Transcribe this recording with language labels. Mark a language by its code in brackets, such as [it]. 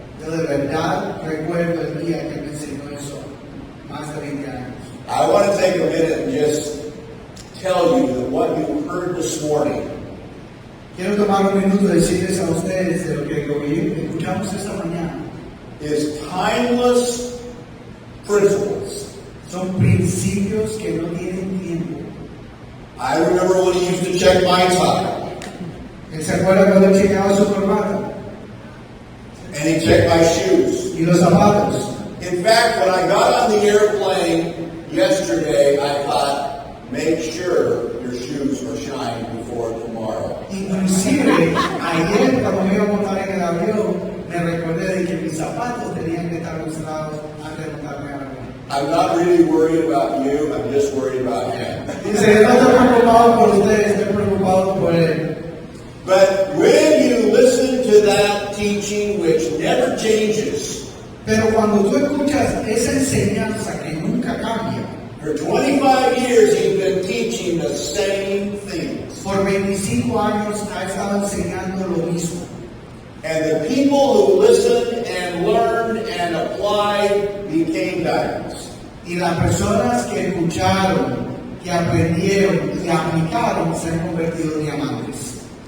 [es] Yo de verdad recuerdo el día que me enseñó eso, más de 20 años. [en] I want to take a minute and just tell you that what you heard this morning [es] Quiero tomar un minuto y decirles a ustedes de lo que escuchamos esta mañana. [en] is timeless principles. [es] Son principios que no tienen tiempo. [en] I remember when he used to check my tie, [es] Él se acuerda cuando él chequeaba su corbata [en] and he checked my shoes. [es] y los zapatos. [en] In fact, when I got on the airplane yesterday, I thought, make sure your shoes are shined before tomorrow. [es] Inclusive, ayer cuando me iba a montar en el avión, me recordé de que mis zapatos tenían que estar lustrados antes de montarme al avión. [en] I'm not really worried about you, I'm just worried about him. [es] Dice, no estoy preocupado por ustedes, estoy preocupado por él. [en] But when you listen to that teaching, which never changes, [es] Pero cuando tú escuchas esa enseñanza que nunca cambia, [en] for 25 years he's been teaching the same things. [es] por 25 años ha estado enseñando lo mismo. [en] And the people who listened and learned and applied became diamonds. [es] Y las personas que escucharon, que aprendieron y aplicaron se han convertido en diamantes.